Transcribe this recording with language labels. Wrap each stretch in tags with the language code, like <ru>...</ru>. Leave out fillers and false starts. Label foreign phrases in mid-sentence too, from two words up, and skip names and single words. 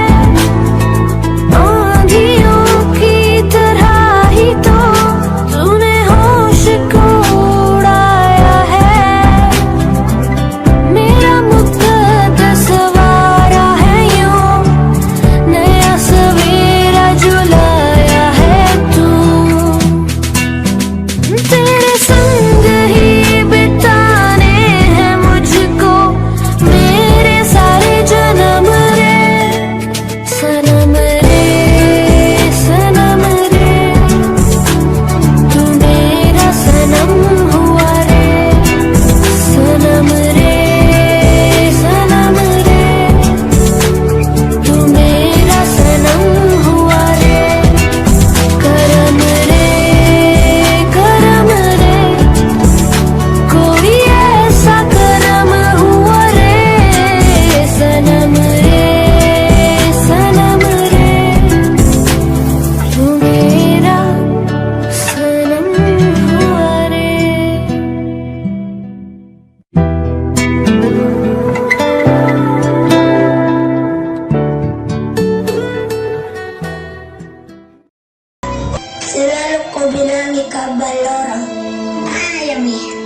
<hi>आंधियों की तरह ही तो तूने होश को उड़ाया है, मेरा मुक़द्दस वारा है यूं, नया सवेरा जो लाया है तू, तेरे संग ही बिताने हैं मुझको मेरे सारे जन्म रे, सनम रे, सनम रे, तू मेरा सनम हुआ रे, सनम रे, सनम रे, तू मेरा सनम हुआ रे, करम रे, कोई ऐसा करम हुआ रे, सनम रे, तू मेरा सनम हुआ रे.</hi> <id>Selalu kau bilangi kabar orang. Ayam nih.</id>